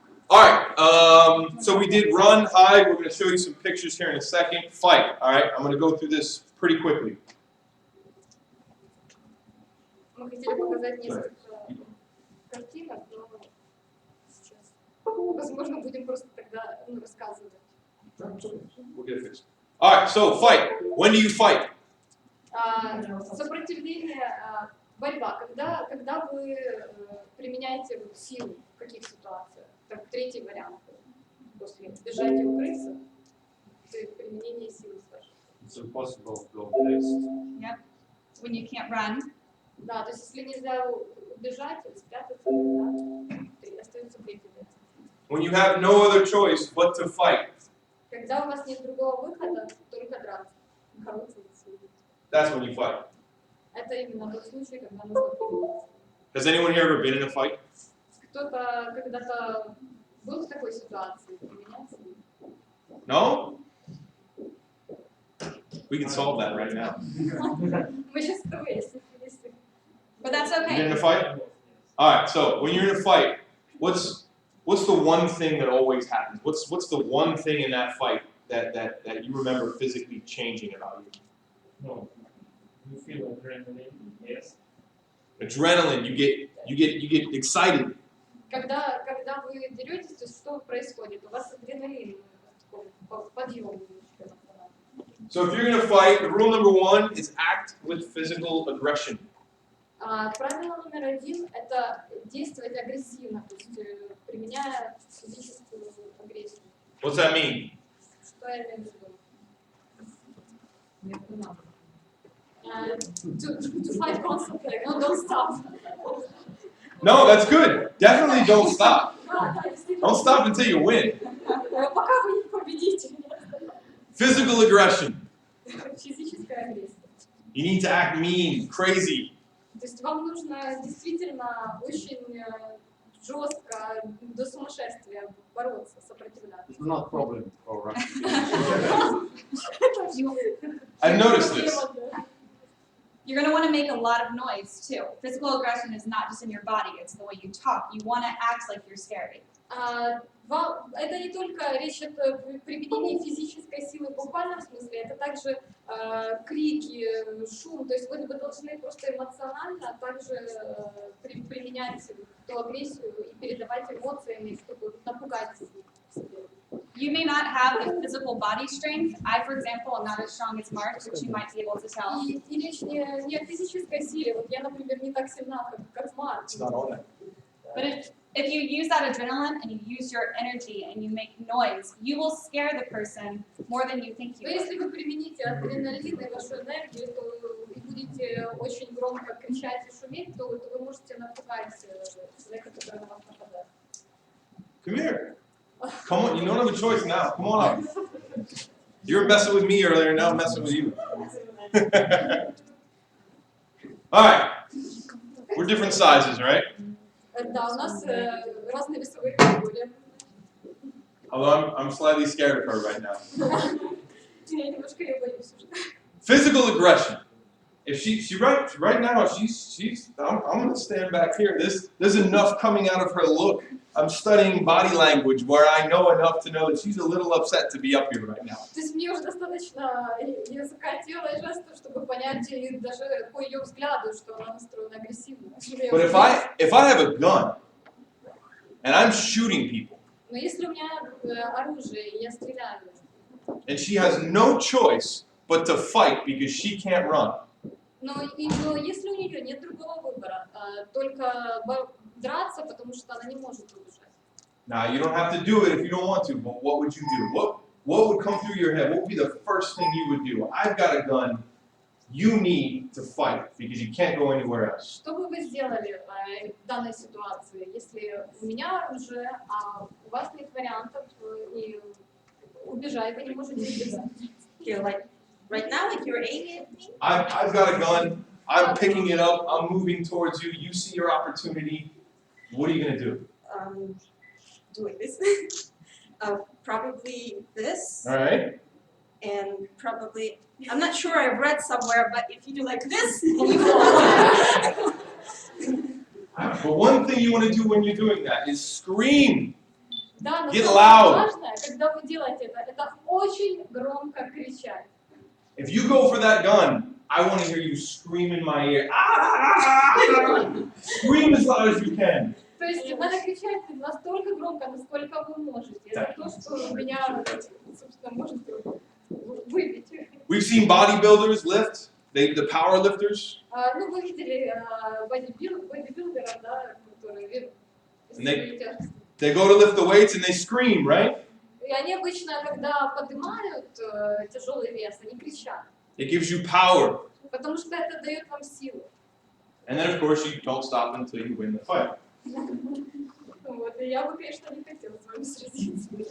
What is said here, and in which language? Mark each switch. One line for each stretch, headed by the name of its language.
English: All right, so we did run, hide. We're going to show you some pictures here in a second. Fight, all right? I'm going to go through this pretty quickly.
Russian: Мы хотели показать несколько картинок, но сейчас, возможно, будем просто тогда рассказывать.
English: We'll get it fixed. All right, so fight. When do you fight?
Russian: Сопротивление, борьба. Когда вы применяете силу, в каких ситуациях? Так, третий вариант. После бежать и укрыться, применение силы старше.
English: It's impossible to go fast. Yep. When you can't run.
Russian: Да, то есть если нельзя убежать или спрятаться, да, остается третий вариант.
English: When you have no other choice but to fight.
Russian: Когда у вас нет другого выхода, только драться. Бороться за свою жизнь.
English: That's when you fight.
Russian: Это именно тот случай, когда нужно применять.
English: Has anyone here ever been in a fight?
Russian: Кто-то когда-то был в такой ситуации, применять силу?
English: No? We can solve that right now.
Russian: Мы сейчас это выясним.
English: But that's You been in a okay. fight? All right. So when you're in a fight, what's the one thing that always happens? What's the one thing in that fight that you remember physically changing about you? No, you feel adrenaline, yes. Adrenaline. You get excited.
Russian: Когда вы деретесь, то есть что происходит? У вас адреналин, подъем.
English: So if you're in a fight, the rule number 1 is act with physical aggression.
Russian: Правило номер 1 – это действовать агрессивно, то есть применяя физическую агрессию.
English: What's that mean?
Russian: Что я имею в виду?
English: To fight constantly, no, don't stop. No, that's good. Definitely don't stop. Don't stop until you win.
Russian: Пока вы не победите.
English: Physical aggression.
Russian: Физическая агрессия.
English: You need to act mean, crazy.
Russian: То есть вам нужно действительно очень жестко, до сумасшествия бороться, сопротивляться.
English: It's not problem for Russian. I've noticed this. You're going to want to make a lot of noise too. Physical aggression is not just in your body, it's the way you talk. You want to act like you're scary.
Russian: Это не только речь о применении физической силы в буквальном смысле, это также крики, шум, то есть вы должны просто эмоционально также применять ту агрессию и передавать эмоциями, чтобы напугать себя.
English: You may not have the physical body strength. I, for example, am not as strong as Mark, which you might be able to tell.
Russian: И речь не о физической силе, вот я, например, не так сильна, как Марк.
English: But if you use that adrenaline and you use your energy and you make noise, you will scare the person more than you think you
Russian: Но
English: will.
Russian: если вы примените адреналин и вашу энергию, то и будете очень громко кричать и шуметь, то вы можете напугать человека, который на вас нападает.
English: Come here. Come on, you don't have a choice now. Come on up. You were messing with me earlier, now I'm messing with you. Alright. We're different sizes, right?
Russian: Да, у нас разные весовые категории.
English: Although I'm slightly scared of her right now.
Russian: Я немножко ее боюсь уже.
English: Physical aggression. If she right now, I'm gonna stand back here. There's enough coming out of her look. I'm studying body language where I know enough to know that she's a little upset to be up here right now.
Russian: То есть мне уже достаточно языка тела и жестов, чтобы понять и даже по ее взгляду, что она настроена агрессивно.
English: But if I have a gun and I'm shooting people,
Russian: Но если у меня оружие, и я стреляю,
English: and she has no choice but to fight because she can't run,
Russian: но если у нее нет другого выбора, только драться, потому что она не может убежать.
English: now you don't have to do it if you don't want to, but what would you do? What would come through your head? What would be the first thing you would do? I've got a gun. You need to fight because you can't go anywhere else.
Russian: Что бы вы сделали в данной ситуации, если у меня оружие, а у вас нет вариантов, и убежать вы не можете убежать?
English: You're like, right now, like you're aiming at me. I've got a gun. I'm picking it up. I'm moving towards you. You see your opportunity. What are you gonna do? Doing this. Probably this, All right. and probably, I'm not sure, I've read somewhere, but if you do like this, you fall. But one thing you want to do when you're doing that is scream.
Russian: Да, но
English: Get
Russian: самое
English: loud.
Russian: важное, когда вы делаете это очень громко кричать.
English: If you go for that gun, I want to hear you scream in my ear. Ah! Scream as loud as you can.
Russian: То есть надо кричать настолько громко, насколько вы можете. Это то, что меня, собственно, может выбить.
English: We've seen bodybuilders lift. The power lifters.
Russian: Ну, вы видели бодибилдеров, да, которые весят тяжести.
English: They go to lift the weights and they scream, right?
Russian: И они обычно, когда поднимают тяжелый вес, они кричат.
English: It gives you power.
Russian: Потому что это дает вам силу.
English: And then, of course, you don't stop until you win the fight.
Russian: Вот, и я бы, конечно, не хотела с вами сразиться.